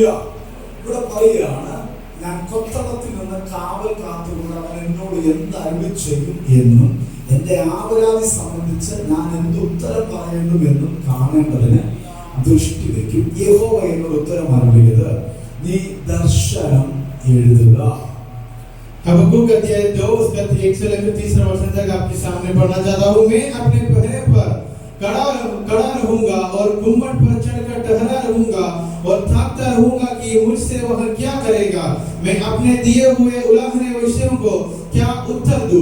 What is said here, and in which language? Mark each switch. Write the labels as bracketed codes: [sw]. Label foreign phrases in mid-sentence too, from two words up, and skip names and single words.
[ml] ഇവിടെ പറയുകയാണ്, ഞാൻ കൊത്തളത്തിൽ നിന്ന് കാവൽ കാത്തുകൊണ്ട് അവൻ എന്നോട് എന്ത് അരുളി ചെയ്യും എന്നും എന്റെ ആവലാതി സംബന്ധിച്ച് ഞാൻ എന്ത് ഉത്തരം പറയേണ്ടുമെന്നും കാണേണ്ടതിന് ദൃഷ്ടി വയ്ക്കും. യഹോവ എന്നോട് ഉത്തരം അരുളിയത്, നീ ദർശനം എഴുതുക. [hi] हबक्कुक अध्याय 2 उसका 1 से लेकर 3 वचन तक आपके सामने पढ़ना चाहता हूँ. मैं अपने पहरे पर खड़ा रहूंगा और गुम्मट पर चढ़कर टहरा रहूंगा और ताकता रहूंगा कि मुझसे वह क्या करेगा. मैं अपने दिए हुए उलाहने विषयों को क्या उत्तर दूं.